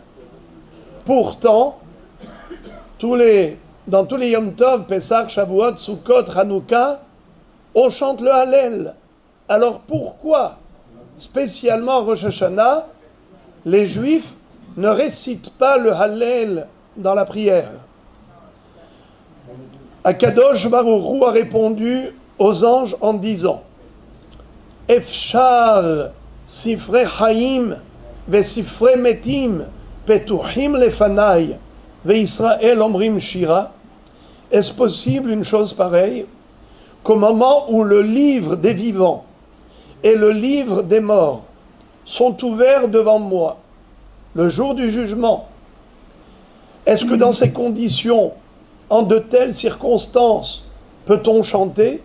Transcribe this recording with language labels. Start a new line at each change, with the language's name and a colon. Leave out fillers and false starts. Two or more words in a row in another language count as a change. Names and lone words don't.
French: Pourtant, dans tous les Yom Tov, Pesach, Shavuot, Sukkot, Hanouka, on chante le Hallel. Alors pourquoi, spécialement à Rosh Hashanah, les Juifs ne récitent pas le Hallel dans la prière?
Hebrew: הקדוש ברוך הוא
French: a répondu aux anges en disant:
Hebrew: אפשר ספרי חיים וספרי מתים פתוחים לפני וישראל אומרים שירה.
French: Est-ce possible une chose pareille, qu'au moment où le livre des vivants et le livre des morts sont ouverts devant moi, le jour du jugement, est-ce que dans ces conditions, en de telles circonstances, peut-on chanter?